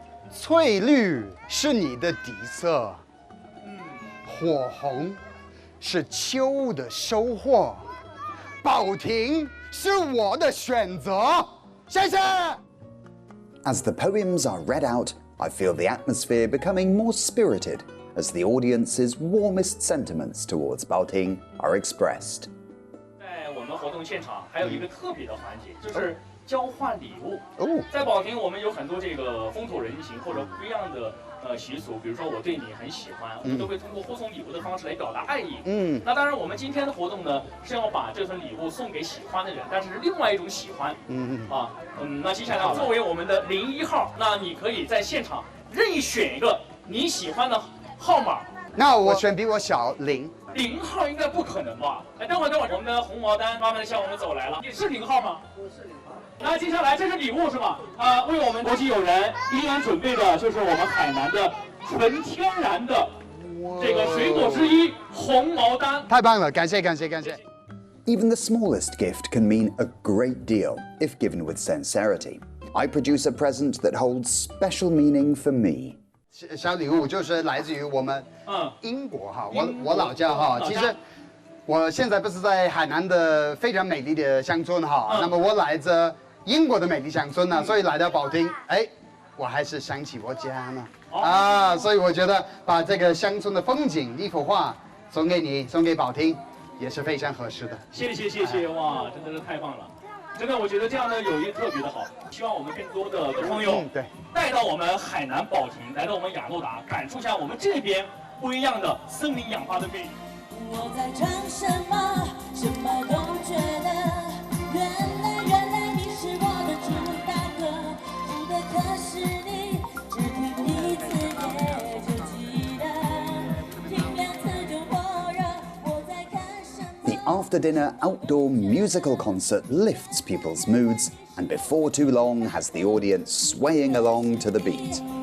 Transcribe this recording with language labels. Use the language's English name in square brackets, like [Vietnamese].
[Chinese] 翠绿是你的底色，火红是秋的收获，保亭是我的选择。谢谢。 [English] As the poems are read out, I feel the atmosphere becoming more spirited as the audience's warmest sentiments towards Baoting are expressed. [Chinese] 在我们活动现场还有一个特别的环节，就是交换礼物。在保亭我们有很多这个风土人情或者不一样的习俗，比如说我对你很喜欢，我们都会通过互送礼物的方式来表达爱意。那当然我们今天的活动呢是要把这份礼物送给喜欢的人，但是另外一种喜欢。那接下来作为我们的01号，那你可以在现场任意选一个你喜欢的号码。那我选比我小0 号应该不可能吧？等会儿，我们的红毛丹慢慢的向我们走来了。你是0号吗？不是0号。那接下来这是礼物是吧？为我们国际友人依然准备的就是我们海南的纯天然的这个水果之一红毛丹。太棒了，感谢。 [English] Even the smallest gift can mean a great deal if given with sincerity. I produce a present that holds special meaning for me. [Chinese] 小礼物就是来自于我们英国哈，我老家哈。其实我现在不是在海南的非常美丽的乡村哈，那么我来自英国的美丽乡村呢，所以来到保亭，我还是想起我家呢。所以我觉得把这个乡村的风景一幅画送给你，送给保亭，也是非常合适的。谢谢，哇，真的是太棒了。真的，我觉得这样的友谊特别的好。希望我们更多的朋友带到我们海南保亭，来到我们雅诺达，感受一下我们这边不一样的森林氧吧的魅力。我在唱什么，什么都觉得，原来你是我的主打歌，主的可是你，只听一次也就记得，听2次就火热。我在看什么。 [English] The after-dinner outdoor musical concert lifts people's moods, and before too long has the audience swaying along to the beat.